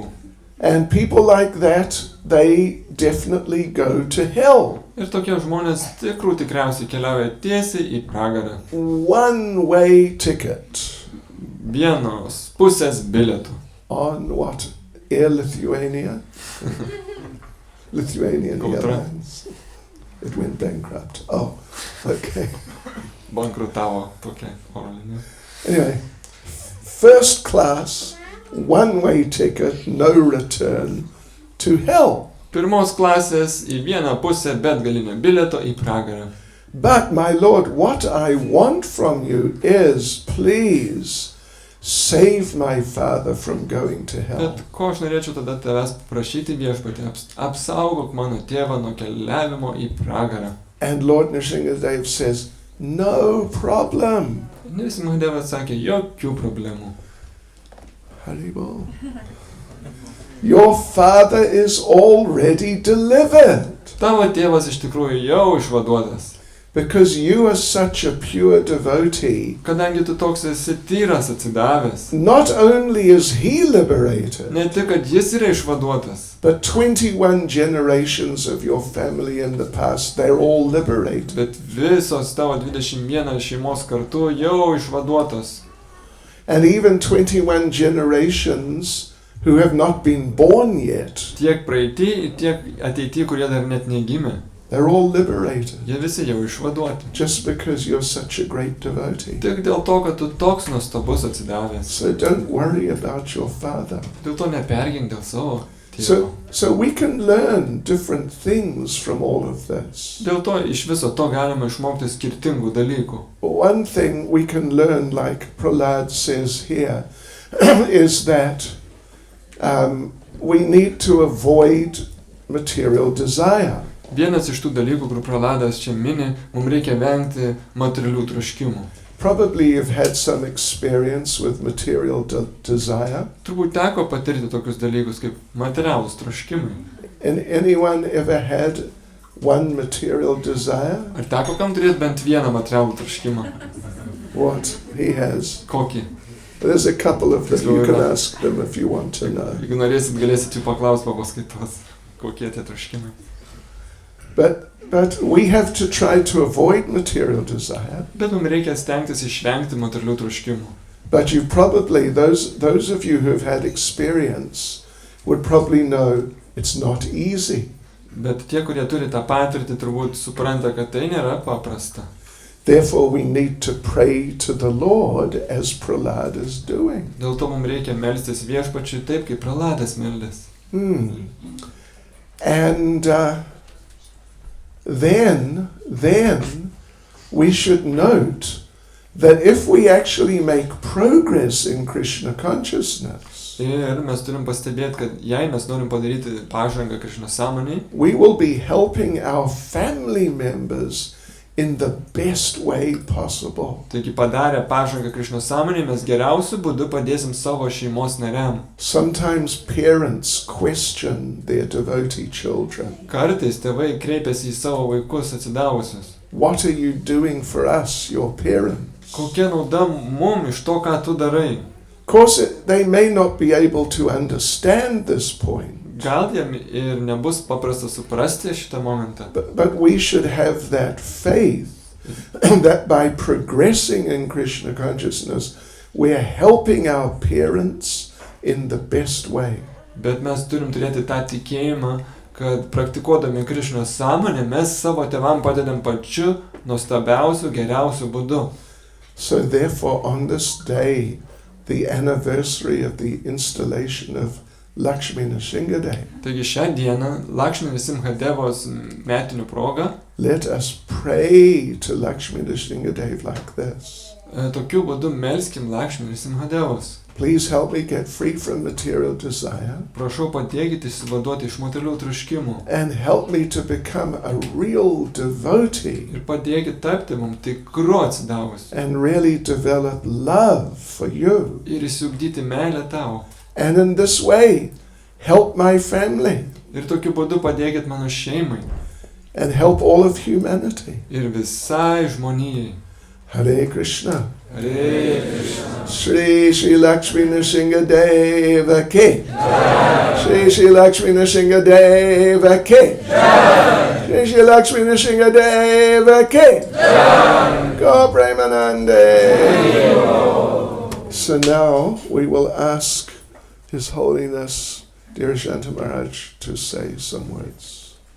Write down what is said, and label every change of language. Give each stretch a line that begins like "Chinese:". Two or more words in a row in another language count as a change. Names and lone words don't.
English: And people like that, they definitely go to hell.
Lithuanian: Ir tokie žmonės tikriausiai keliauja tiesiai į pragarą.
English: One-way ticket.
Lithuanian: vienos pusės bilietų.
English: On what? Air Lithuania? Lithuanian
Lithuanian: Kontra.
English: Airlines. It went bankrupt. Oh, okay.
Lithuanian: Bankrutavo tokia oro linija.
English: Anyway, first class, one-way ticket, no return to hell.
Lithuanian: Pirmos klasės į vieną pusę, bet galinio bilieto į pragarą.
English: But, my Lord, what I want from you is, please, save my father from going to hell.
Lithuanian: Bet ko aš norėčiau tada tavęs prašyti viešpatį, apsaugok mano tėvą nuo keliavimo į pragarą.
English: And Lord Narasimha says, no problem.
Lithuanian: Narasimha Devas sakė, jokių problemų.
English: Haribol. Your father is already delivered.
Lithuanian: Tavo tėvas iš tikrųjų jau išvaduotas.
English: Because you are such a pure devotee.
Lithuanian: Kadangi tu toks esi tyras atsidavęs.
English: Not only is he liberated,
Lithuanian: Ne tik, kad jis yra išvaduotas,
English: but 21 generations of your family in the past, they're all liberated.
Lithuanian: bet visos tavo 21 šeimos kartu jau išvaduotos.
English: And even 21 generations who have not been born yet,
Lithuanian: Tiek praeitį, tiek ateitį, kurie dar net negimė.
English: they're all liberated.
Lithuanian: Jie visi jau išvaduoti.
English: Just because you're such a great devotee.
Lithuanian: Tik dėl to, kad tu toks nuostabus atsidavęs.
English: So don't worry about your father.
Lithuanian: Dėl to nepergink dėl savo tėvo.
English: So we can learn different things from all of this.
Lithuanian: Dėl to iš viso to galima išmokti skirtingų dalykų.
English: One thing we can learn, like Prahlad says here, is that we need to avoid material desire.
Lithuanian: Vienas iš tų dalykų, kur Prahladas čia mini, mums reikia vengti materialių troškimų.
English: Probably you've had some experience with material desire.
Lithuanian: Turbūt teko patirti tokius dalykus kaip materialūs troškimai.
English: Anyone ever had one material desire?
Lithuanian: Ar teko kam turėti bent vieną materialų troškimą?
English: What he has.
Lithuanian: Kokį?
English: There's a couple of them. You can ask them if you want to know.
Lithuanian: Jeigu norėsit, galėsit jų paklausti po paskaitos, kokie tie troškimai.
English: But we have to try to avoid material desire.
Lithuanian: Bet mums reikia stengtis išvengti materialių troškimų.
English: But you probably, those of you who have had experience would probably know it's not easy.
Lithuanian: Bet tie, kurie turi tą patirtį, turbūt supranta, kad tai nėra paprasta.
English: Therefore we need to pray to the Lord as Prahlad is doing.
Lithuanian: Dėl to mums reikia melstis viešpačiui taip, kaip Prahladas meldės.
English: And then we should note that if we actually make progress in Krishna consciousness,
Lithuanian: Ir mes turim pastebėti, kad jei mes norim padaryti pažangą Krišnos sąmonėj,
English: we will be helping our family members in the best way possible.
Lithuanian: taigi padarę pažangą Krišnos sąmonėj, mes geriausiu būdu padėsim savo šeimos nariam.
English: Sometimes parents question their devotee children.
Lithuanian: Kartais tėvai kreipiasi į savo vaikus atsidavusius.
English: What are you doing for us, your parents?
Lithuanian: Kokia nauda mum iš to, ką tu darai?
English: Of course, they may not be able to understand this point.
Lithuanian: Gal jam ir nebus paprasta suprasti šitą momentą.
English: But we should have that faith that by progressing in Krishna consciousness, we're helping our parents in the best way.
Lithuanian: Bet mes turim turėti tą tikėjimą, kad praktikuodami Krišnos sąmonę, mes savo tėvam padedam pačiu nuostabiausiu, geriausiu būdu.
English: So therefore, on this day, the anniversary of the installation of Lakshmi Narasimha Day,
Lithuanian: Taigi šią dieną, Lakshmi Narasimha Devos metinių proga,
English: let us pray to Lakshmi Narasimha Day like this.
Lithuanian: tokiu būdu melskim Lakshmi Narasimha Devos.
English: Please help me get free from material desire
Lithuanian: Prašau padėkite išsivaduoti iš materialių troškimų
English: and help me to become a real devotee
Lithuanian: ir padėkite tapti mums tikru atsidavusiu
English: and really develop love for you.
Lithuanian: ir įsiugdyti meilę tau.
English: And in this way, help my family
Lithuanian: Ir tokiu būdu padėkit mano šeimai
English: and help all of humanity.
Lithuanian: ir visai žmonijai.
Sanskrit: Hare Krishna. Hare Krishna. Shri Lakshmi Narasimha Deva Ki. Shri Lakshmi Narasimha Deva Ki. Shri Lakshmi Narasimha Deva Ki. Go Premanande.
English: so now we will ask His Holiness, dear Shanta Maharaj, to say some words.